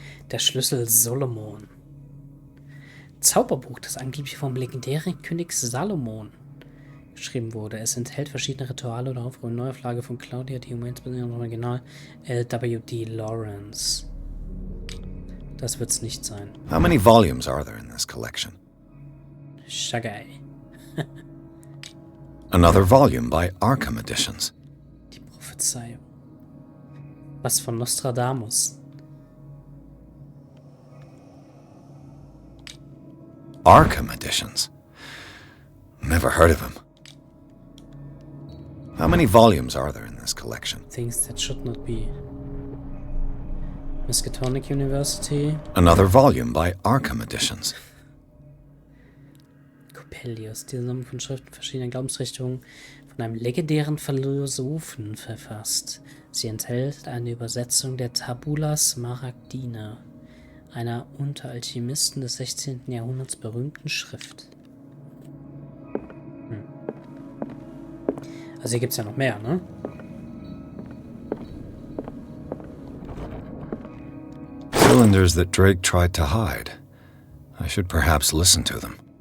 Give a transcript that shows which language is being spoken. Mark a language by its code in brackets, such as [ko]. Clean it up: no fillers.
[de] Der Schlüssel Solomon. Zauberbuch, das angeblich vom legendären König Salomon geschrieben wurde. Es enthält verschiedene Rituale und eine Neuauflage von Claudia, die insbesondere im Original L.W.D. Lawrence. Das wird's nicht sein. [en] How many volumes are there in this collection? Shagai. Another volume by Arkham Editions. [de] Die Prophezeiung. Was von Nostradamus. [en] Arkham Editions. Never heard of him. How many volumes are there in this collection? Things that should not be. Miskatonic University. Another volume by Arkham Editions. [de] Coppelius, die Sammlung von Schriften verschiedener Glaubensrichtungen, vom von einem legendären Philosophen verfasst. Sie enthält eine Übersetzung der Tabula Smaragdina, einer unter Alchemisten des 16. Jahrhunderts berühmten Schrift. Also hier gibt es ja noch mehr, ne? [en] Cylinders that Drake tried to hide. I should perhaps listen to them.